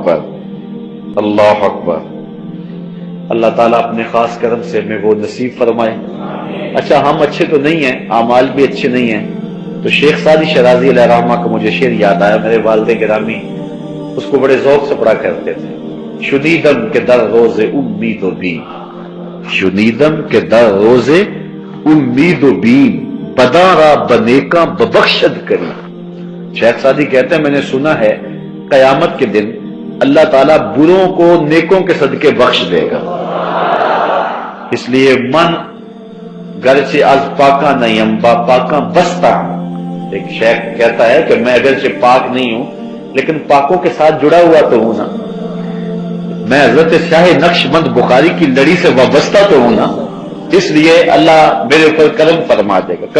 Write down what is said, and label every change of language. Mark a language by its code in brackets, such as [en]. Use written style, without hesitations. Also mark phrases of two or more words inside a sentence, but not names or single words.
[ar] اللہ اکبر, اللہ اکبر. [ur] اللہ تعالیٰ اپنے خاص کرم سے ہمیں وہ نصیب فرمائے۔ اچھا، ہم اچھے تو نہیں ہیں، اعمال بھی اچھے نہیں ہیں، تو شیخ سعدی شرازی [ar] علیہ رحمہ [ur] کا مجھے شعر یاد آیا۔ میرے والد گرامی اس کو بڑے ذوق سے پڑھا کرتے تھے۔ [fa] شنیدم کے در روز امید و بیم، شنیدم کے در روز امید و بیم، بدارا بنیکا ببخشد کری۔ [ur] شیخ سعدی کہتے ہیں میں نے سنا ہے قیامت کے دن اللہ تعالیٰ بروں کو نیکوں کے صدقے بخش دے گا۔ اس لیے [fa] من گرچہ از پاکا نہیں با پاکا بستا۔ [ur] ایک شیخ کہتا ہے کہ میں اگرچہ پاک نہیں ہوں لیکن پاکوں کے ساتھ جڑا ہوا تو ہوں نا، میں حضرت شاہ نقش بند بخاری کی لڑی سے وابستہ تو ہوں نا، اس لیے اللہ میرے اوپر کرم فرما دے گا۔